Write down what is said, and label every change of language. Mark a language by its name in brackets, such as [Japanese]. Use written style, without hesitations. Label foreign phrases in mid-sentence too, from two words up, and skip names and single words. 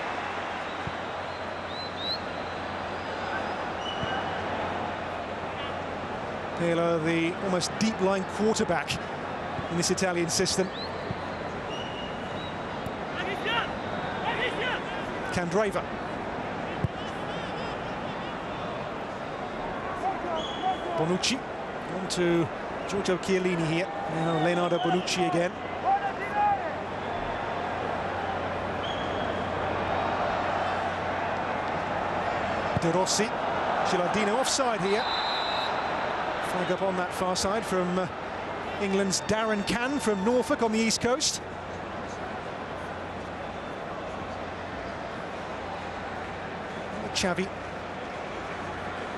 [English] Pirlo, the almost deep-lying quarterback in this Italian system. Candreva. Bonucci. On to Giorgio Chiellini here. Now Leonardo Bonucci again. De Rossi. Gilardino offside here. Flag up on that far side from England's Darren Cann from Norfolk on the east coast. Xavi.